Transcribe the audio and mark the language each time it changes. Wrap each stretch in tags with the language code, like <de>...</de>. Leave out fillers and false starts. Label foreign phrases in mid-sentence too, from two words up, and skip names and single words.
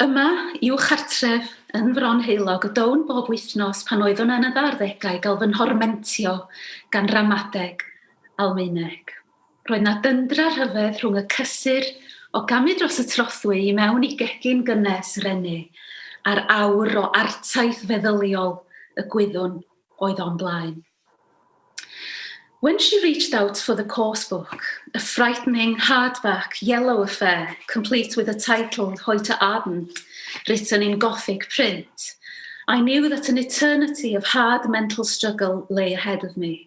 <cy>Yma yw chartref yn Fron Heulog y down bob wythnos pan oeddwn yn y 40au gael fy nhormentio gan ramadeg Almaeneg. Roedd na dyndra rhyfedd rhwng y cysur o gamu dros y trothwy I mewn I gegin gynnes René a'r awr o artaith feddyliol y gwyddwn oedd o'n blaen.</cy> <en>When she reached out for the course book, a frightening hardback yellow affair, complete with a title, Heute Abend, written in Gothic print, I knew that an eternity of hard mental struggle lay ahead of me.</en>